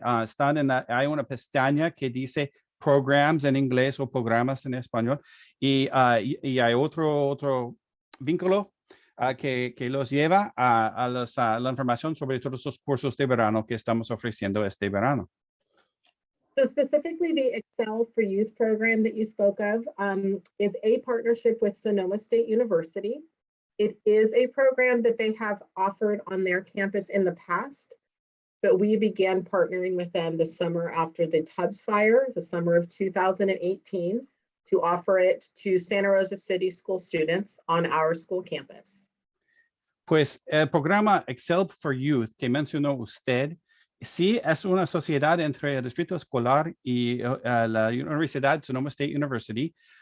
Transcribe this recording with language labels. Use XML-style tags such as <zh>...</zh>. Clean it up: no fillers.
<es>Hay una pestaña que dice Programs en inglés o Programas en español. Y hay otro vínculo que los lleva a la información sobre todos los cursos de verano que estamos ofreciendo este verano.</es> <en>So specifically, the Excel for Youth program that you spoke of is a partnership with Sonoma State University. It is a program that they have offered on their campus in the past, but we began partnering with them this summer after the Tubbs fire, the summer of 2018, to offer it to Santa Rosa City school students on our school campus.</en> <es>Pues el programa Excel for Youth que mencionó usted, sí es una sociedad entre el Distrito Escolar y la Universidad Sonoma State University.</es>